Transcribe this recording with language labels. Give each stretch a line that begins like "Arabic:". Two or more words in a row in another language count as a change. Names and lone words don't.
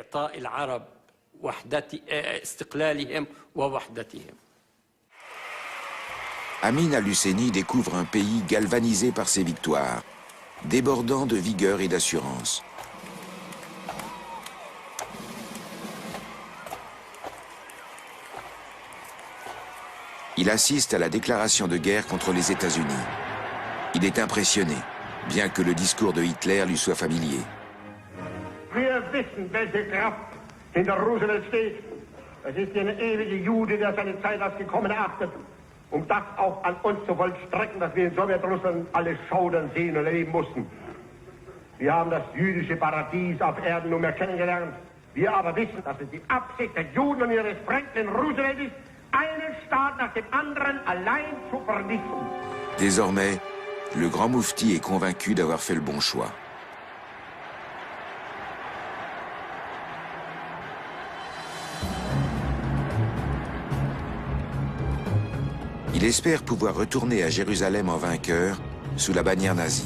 French: Amin al-Husseini découvre un pays galvanisé par ses victoires, débordant de vigueur et d'assurance. Il assiste à la déclaration de guerre contre les États-Unis. Il est impressionné, bien que le discours de Hitler lui soit familier.
German: Wir wissen, welche Kraft hinter Roosevelt steht. Es ist der ewige Jude, der seine Zeit als gekommen erachtet, das auch an uns zu vollstrecken, dass wir in Sowjetrussland alle schaudern sehen und erleben mussten. Wir haben das jüdische Paradies auf Erden nunmehr kennengelernt. Wir aber wissen, dass es die Absicht der Juden und ihres Franklin Roosevelt ist, einen Staat nach dem anderen allein zu vernichten.
French: Désormais, le grand Moufti est convaincu d'avoir fait le bon choix. Il espère pouvoir retourner à Jérusalem en vainqueur, sous la bannière nazie.